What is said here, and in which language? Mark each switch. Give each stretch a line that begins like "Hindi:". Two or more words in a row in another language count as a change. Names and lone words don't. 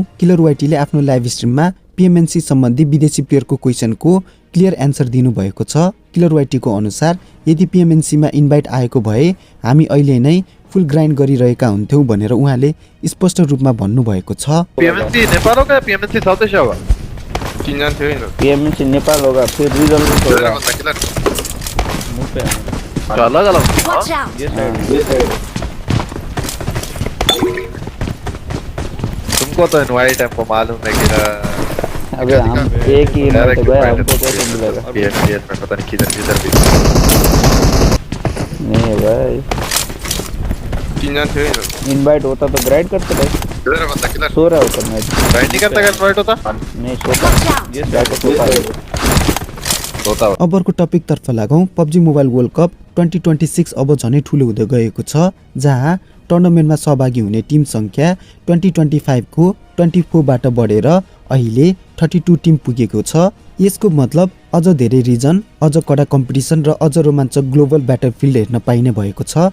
Nepali: किलर वाइटीले आफ्नो लाइभ स्ट्रिममा पिएमएनसी सम्बन्धी विदेशी प्लेयरको क्वेसनको
English: clear answer
Nepali: दिनुभएको छ। किलर वाइटीको अनुसार यदि पिएमएनसीमा इन्भाइट आएको भए हामी अहिले नै
English: full grind
Nepali: गरिरहेका हुन्थ्यौँ भनेर उहाँले स्पष्ट रूपमा भन्नुभएको छ।
Hindi: पिएमएनसी नेपाल होगा या पिएमएनसी साउथ एशिया होगा?
Nepali: चिन्जान थियो हैन?
Hindi: पिएमएनसी नेपाल होगा, फिर रिजनल होगा। चलो चलो तुमको तो इनवाइट हमको मालूम है कि अबे हम एक ही इनवाइट गए, हमको कैसे मिलेगा? पीएस में पता नहीं किधर भी नहीं भाई,
Nepali: चिन्जान थियो हैन?
Hindi: इनवाइट होता तो ग्राइड करते भाई। किधर बंदा किधर सो रहा होता मैच, राइट नहीं करता, इनवाइट होता नहीं सोता होता।
Nepali: अबको टपिकतर्फ लागौँ। पब्जी मोबाइल वर्ल्ड कप 2026 अब झनै ठुलो हुँदै गएको छ, जहाँ टुर्नामेन्टमा सहभागी हुने टिम सङ्ख्या 2025 को 24 बाट बढेर अहिले 32 टिम पुगेको छ। यसको मतलब अझ धेरै रिजन, अझ कडा कम्पिटिसन र अझ रोमाञ्चक
English: global battlefield
Nepali: हेर्न पाइने भएको छ।